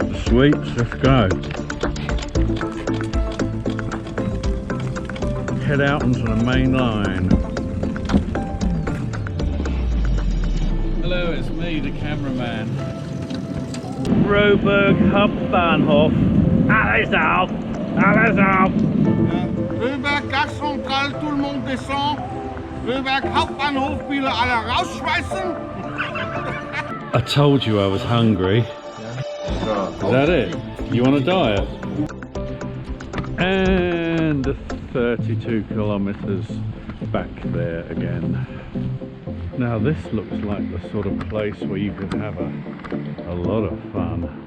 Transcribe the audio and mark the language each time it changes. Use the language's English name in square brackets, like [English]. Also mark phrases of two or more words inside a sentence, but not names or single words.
[English] Sweet, let's go. Head out onto the main line. Hello, it's me, the cameraman. [German] Roberg Hauptbahnhof. Alles auf! Alles auf! Railberg, [French] Gare Centrale, tout le monde descend. [German] Railberg Hauptbahnhof, bitte alle rausschmeißen. [English] I told you I was hungry. Is that it? You want a diet? And 32 kilometers back there again. Now this looks like the sort of place where you could have a lot of fun.